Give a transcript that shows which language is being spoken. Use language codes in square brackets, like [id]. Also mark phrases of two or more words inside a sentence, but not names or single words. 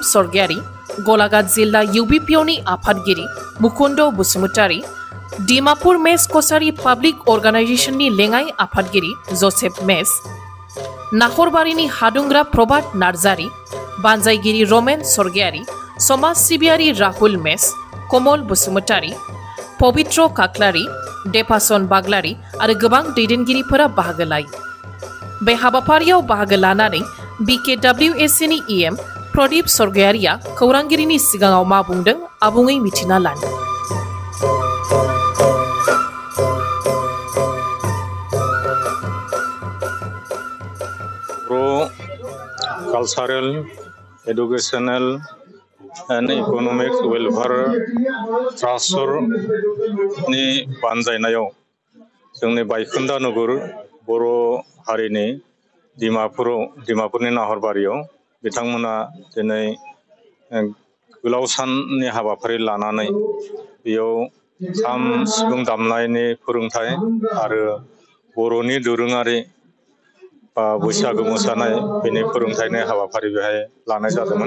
[brx] सरगियारी, गलाघाट जिल्ला UBPOनि आफादगिरि मुकुन्द बसुमतारी, डिमापुर मेस कछारी [en] public organisation [brx] लेङाइ आफादगिरि जसेफ मेस, नाहरबारिनि हादुंग्रा प्रभात नार्जारी, बानजायगिरि रमेन सरगियारी, समाज सिबियारि राहुल मेस, कमल बसुमतारी, पबित्र काक्लारी, देपासन बाग्लारी आरो गोबां दैदेनगिरिफोरा बाहागो लायो। बे हाबाफारियाव बाहागो लानानै BKWSCनि EM प्रदीप सरगियारिया खौरांगिरिनि सिगाङाव मा बुंदों आबुङै मिथिना लानो। [en] Cultural, educational, and economic welfare [brx] ट्रास्टनि बानजायनायाव जोंनि बायखोन्दा नगर बर' हारिनि डिमापुरनि नाहरबारियाव बिथांमोना दिनै गोलाव साननि हाबाफारि लानानै बेयाव खाम सिफुं दामनायनि फोरोंथाय आरो बर'नि दोरोङारि बैसागो मोसानाय बेनि फोरोंथायनि हाबाफारि बेहाय लानाय जादोंमोन।